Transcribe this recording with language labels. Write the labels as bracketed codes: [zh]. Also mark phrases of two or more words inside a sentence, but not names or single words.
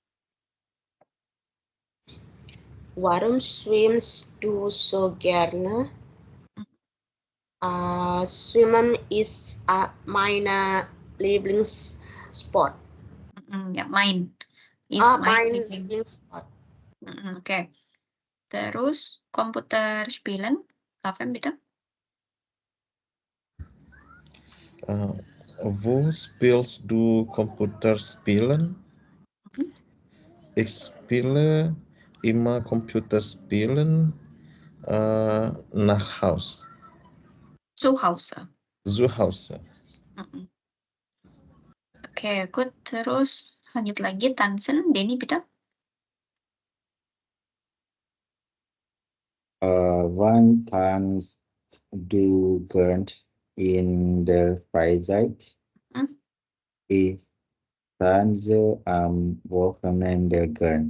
[de] Warum schwimmst du so gerne? Schwimmen ist meine Lieblingssport. Ya, mein. Mein Lieblingssport. [id] Oke. Terus komputer spielen, Lavem, bitte. [de] Wo spielst du Computerspielen? Ich spiele immer Computerspielen nach Haus. Zu Hause. Zu Hause. [id] Oke, good. Terus lanjut lagi tanzen, Denny, bitte. [de] Wann tanzt du gern in der Freizeit? Ich tanze am Wochenende gern.